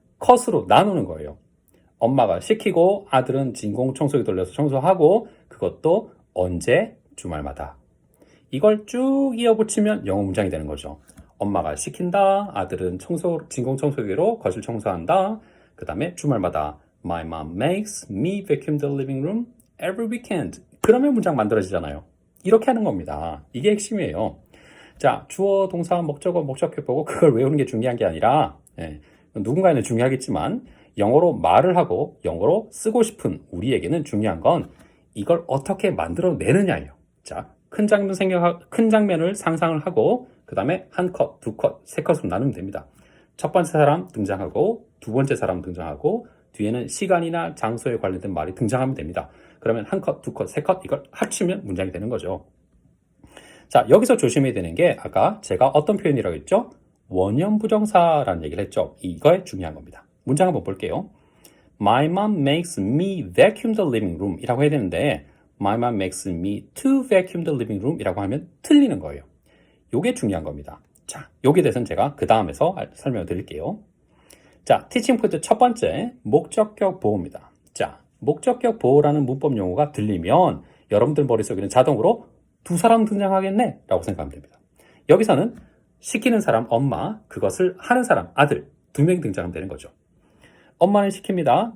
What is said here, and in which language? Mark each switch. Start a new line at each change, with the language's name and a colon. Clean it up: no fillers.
Korean: 컷으로 나누는 거예요. 엄마가 시키고 아들은 진공청소기 돌려서 청소하고 그것도 언제? 주말마다. 이걸 쭉 이어붙이면 영어 문장이 되는 거죠. 엄마가 시킨다. 아들은 진공청소기로 거실 청소한다. 그 다음에 주말마다
English: My mom makes me vacuum the living room every weekend.
Korean: 그러면 문장 만들어지잖아요. 이렇게 하는 겁니다. 이게 핵심이에요. 자, 주어, 동사, 목적어, 목적격 보고 그걸 외우는 게 중요한 게 아니라 누군가에는 중요하겠지만 영어로 말을 하고 영어로 쓰고 싶은 우리에게는 중요한 건 이걸 어떻게 만들어내느냐예요. 자, 큰 장면을 상상을 하고 그 다음에 한 컷, 두 컷, 세 컷으로 나누면 됩니다. 첫 번째 사람 등장하고 두 번째 사람 등장하고 뒤에는 시간이나 장소에 관련된 말이 등장하면 됩니다. 그러면 한 컷, 두 컷, 세 컷 이걸 합치면 문장이 되는 거죠. 자, 여기서 조심해야 되는 게 아까 제가 어떤 표현이라고 했죠? 원형부정사라는 얘기를 했죠. 이거에 중요한 겁니다. 문장 한번 볼게요.
English: My mom makes me vacuum the living room
Korean: 이라고 해야 되는데
English: My mom makes me to vacuum the living room
Korean: 이라고 하면 틀리는 거예요. 이게 중요한 겁니다. 자, 여기에 대해서는 제가 그 다음에서 설명을 드릴게요. 자, 티칭 포인트 첫 번째, 목적격 보호입니다. 자, 목적격 보호라는 문법 용어가 들리면 여러분들 머릿속에는 자동으로 두 사람 등장하겠네 라고 생각하면 됩니다. 여기서는 시키는 사람 엄마, 그것을 하는 사람 아들 두 명이 등장하면 되는 거죠. 엄마는 시킵니다.